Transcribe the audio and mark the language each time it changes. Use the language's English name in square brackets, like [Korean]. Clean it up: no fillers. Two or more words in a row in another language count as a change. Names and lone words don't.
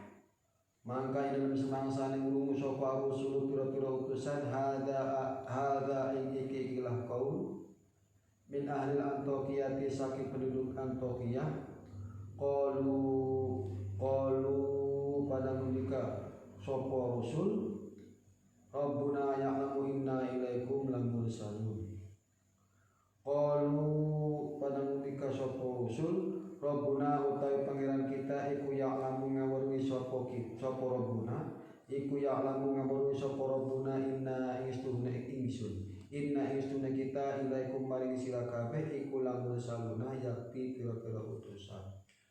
[Javanese] Hadza iki ikilah kaum [Arabic] مِنْ أَهْلِ أَنْطَاكِيَة [Javanese] saking penduduk Antokiyah. [Arabic] Qalu [Javanese] pada ngendika sapa [Arabic] رُسُلُ رَبُّنَا يَعْلَمُ إِنَّا إِلَيْكُمْ لَمُرْسَلُونَ. [Javanese] Qalu pada ngendika sapa rusul Rabbuna utawi pangeran kita iku ya'lamu ngawruhi sapa Rabbuna inna istuna kita ilaikum maring sira kabeh iku lamursaluna yakti pira-pira utusan.